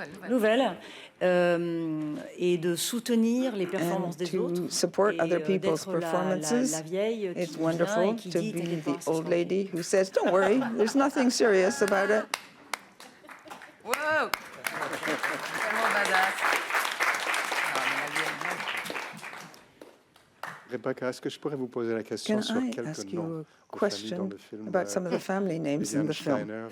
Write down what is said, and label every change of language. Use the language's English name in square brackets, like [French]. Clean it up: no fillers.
[French] Nouvelles, et de soutenir les performances des autres. [English] To support other people's performances. [French] La vieille [English] it's wonderful to be the old lady who says, "Don't worry, there's nothing serious about it." [French] Wow! Vraiment badass. Rebecca, est-ce que je pourrais vous poser la question sur quelques noms de familles dans le film? [English] About some of the family names in the film.